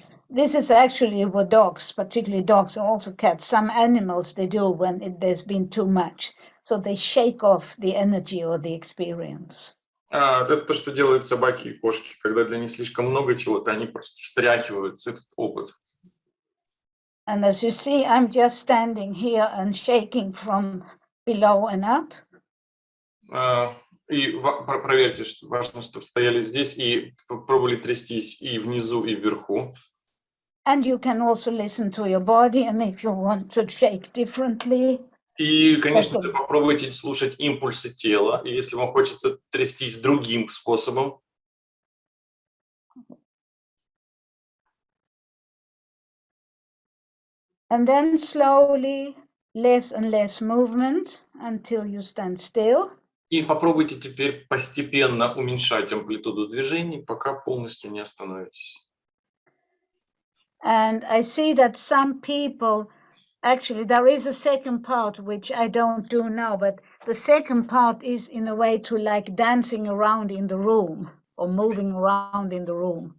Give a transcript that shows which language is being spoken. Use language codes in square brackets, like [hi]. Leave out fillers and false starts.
[en] this is actually what dogs, particularly dogs and also cats, some animals they do when there's been too much. So they shake off the energy or the experience. [ru] Это то, что делают собаки и кошки. Когда для них слишком много чего-то, они просто встряхивают этот опыт. [en] And as you see, I'm just standing here and shaking from below and up. [ru] И проверьте, что важно, чтобы стояли здесь и пробовали трястись и внизу, и вверху. [en] And you can also listen to your body, and if you want to shake differently. [ru] И, конечно, попробуйте слушать импульсы тела, и если вам хочется трястись другим способом. [en] And then slowly, less and less movement until you stand still. [ru] И попробуйте теперь постепенно уменьшать амплитуду движений, пока полностью не остановитесь. [en] And I see that some people, actually there is a second part which I don't do now, but the second part is in a way to like dancing around in the room or moving around in the room.